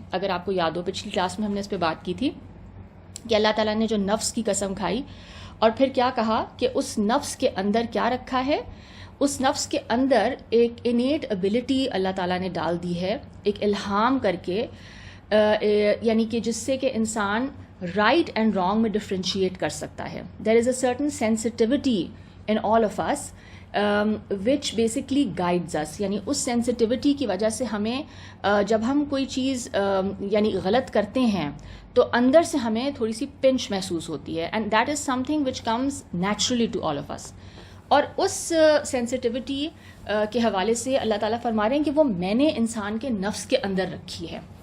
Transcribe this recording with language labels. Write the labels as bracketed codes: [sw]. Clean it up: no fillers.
[ur] اگر آپ کو یاد ہو، پچھلی کلاس میں ہم نے اس پہ بات کی تھی کہ اللہ تعالیٰ نے جو نفس کی قسم کھائی اور پھر کیا کہا کہ اس نفس کے اندر کیا رکھا ہے. اس نفس کے اندر ایک انیٹ ایبلٹی اللہ تعالیٰ نے ڈال دی ہے، ایک الہام کر کے، یعنی کہ جس سے کہ انسان رائٹ اینڈ رانگ میں ڈفرینشیٹ کر سکتا ہے. [en] There is a certain sensitivity in all of us which basically guides us. [ur] یعنی اس سینسٹیوٹی کی وجہ سے ہمیں جب ہم کوئی چیز یعنی غلط کرتے ہیں تو اندر سے ہمیں تھوڑی سی پنچ محسوس ہوتی ہے، [en] And that is something which comes naturally to all of us. [ur] اور اس سینسٹیوٹی کے حوالے سے اللہ تعالیٰ فرما رہے ہیں کہ وہ میں نے انسان کے نفس کے اندر رکھی ہے.